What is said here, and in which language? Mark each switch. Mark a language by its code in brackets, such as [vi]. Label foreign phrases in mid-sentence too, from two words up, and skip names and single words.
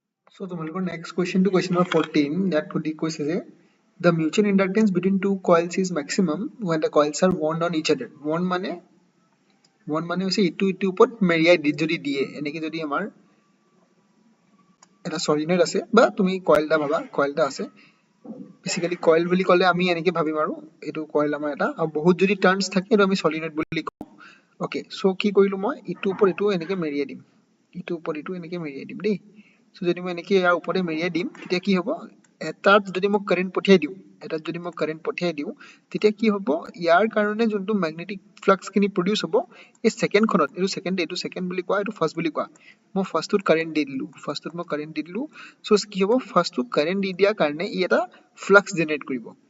[en] So তোমালোকৰ next question to question number 14 that would equals is the mutual inductance between two coils is maximum when the coils are wound on each other. [as] Wound মানে হৈছে ইটো ওপৰত মেৰিয়াই যদি দিয়ে এনেকে যদি আমাৰ এটা সলিনয়েড আছে বা তুমি কয়েল এটা ভাবা কয়েল এটা আছে [en] basically coil [as] বুলি ক'লে আমি এনেকে ভাবিম আৰু এটো কয়েল আমাৰ এটা আৰু বহুত যদি টাৰ্নস থাকে এটো আমি সলিনয়েড বুলি কওঁ [en] okay so [as] কি কৰিলো মই ইটো ওপৰত ইটো এনেকে মেৰিয়াই দিম ইটো ওপৰত ইটো এনেকে মেৰিয়াই দিম দেই সো যদি মই এনেকে ইয়াৰ ওপৰতে মেৰিয়াই দিম তেতিয়া কি হ'ব এটাত যদি মই কারেন্ট পঠিয়াই দিও এটাত যদি মই কারেন্ট পঠিয়াই দিও তেতিয়া কি হ'ব ইয়াৰ কাৰণে যোনটো [en] magnetic flux [as] খিনি প্ৰডিউস হ'ব এই সেকেন্ড খনত এটো সেকেন্ড বুলি কোৱা এটো ফাৰ্স্ট বুলি কোৱা মই ফাৰ্স্টত কারেন্ট দি দিলো ফাৰ্স্টত মই কারেন্ট দি দিলো সো কি হ'ব ফাৰ্স্টত কারেন্ট দি দিয়া কাৰণে ই এটা [en] flux generate [as] কৰিব